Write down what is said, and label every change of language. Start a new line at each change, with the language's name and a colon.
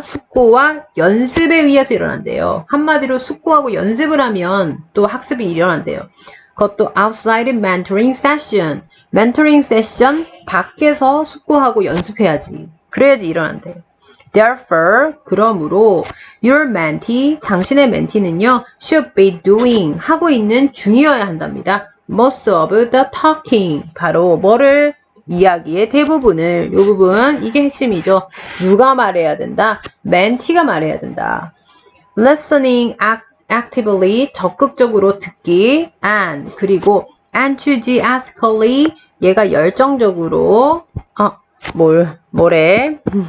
Korean: 숙고와 연습에 의해서 일어난대요. 한마디로 숙고하고 연습을 하면 또 학습이 일어난대요. 그것도
English: outside mentoring session.
Korean: mentoring session 밖에서 숙고하고 연습해야지. 그래야지 일어난대요.
English: Therefore,
Korean: 그러므로
English: your mentee,
Korean: 당신의 멘티는요,
English: should be doing,
Korean: 하고 있는 중이어야 한답니다.
English: Most of the talking,
Korean: 바로 뭐를? 이야기의 대부분을, 요 부분, 이게 핵심이죠. 누가 말해야 된다? 멘티가 말해야 된다.
English: Listening actively,
Korean: 적극적으로 듣기,
English: and,
Korean: 그리고
English: enthusiastically,
Korean: 얘가 열정적으로, 뭐래?